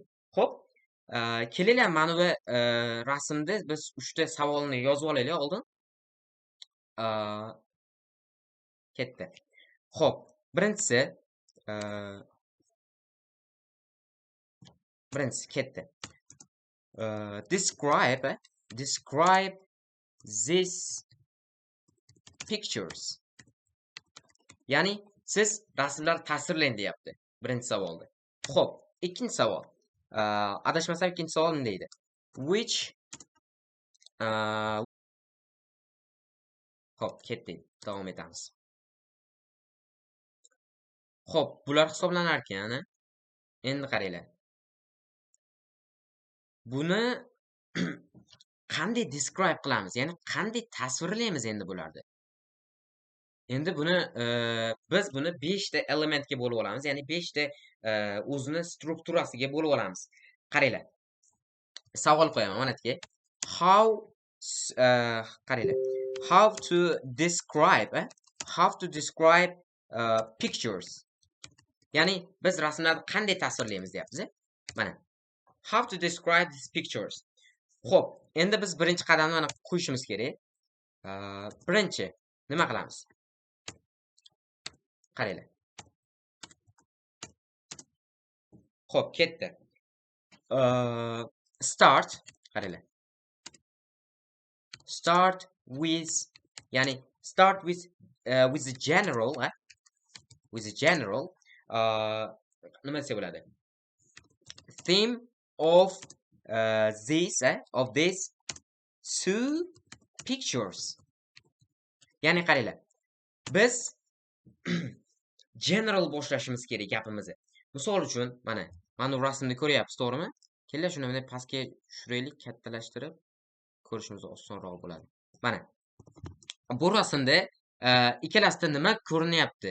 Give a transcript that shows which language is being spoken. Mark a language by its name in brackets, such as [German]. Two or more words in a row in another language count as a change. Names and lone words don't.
[Uzbek] Xo'p, kelinglar mana bu rasmda biz 3 ta savolni yozib olaylik oldin. Ketdi. Xo'p, birinchisi ketdi. [English] Describe these pictures. [Uzbek] Ya'ni siz rasmlarni tasvirlang deyapti birinchi savolda. Xo'p, ikkinchi savol. Adashmasam ikkinchi savol nima deydi? Xo'p, ketdik. Davom etamiz. Xo'p, bular hisoblanar ekan. Endi qaranglar. Buni qanday describe qilamiz? Ya'ni qanday tasvirlaymiz endi bularni? Endi buni biz buni 5 ta elementga bo'lib olamiz. Ya'ni 5 ta o'zini strukturasiga bo'lib olamiz. Qaranglar. Savol qo'yaman mana yerga. How qaranglar. [English] How to describe pictures. [Uzbek] Ya'ni biz rasmlarni qanday tasvirlaymiz deyapmiz. Mana. [English] How to describe these pictures. [Uzbek] Xo'p, endi biz birinchi qadamni mana qo'yishimiz kerak. Birinchi nima qilamiz? Qaranglar. Xo'p, ketdi. Start, qaranglar. [English] Start with, ya'ni start with the general, [Uzbek] nima desa bo'ladi? [English] Theme of these two pictures. [Uzbek] Ya'ni qaranglar. Biz general boshlashimiz kerak gapimizni. Misol uchun, mana bu rasmni ko'ryapsiz, to'g'rimi? Kelinglar shuni bunday pastga tushiraylik, kattalashtirib ko'rishimiz osonroq bo'ladi. Mana. Bu rasmda ikkalasida nima ko'rinyapti?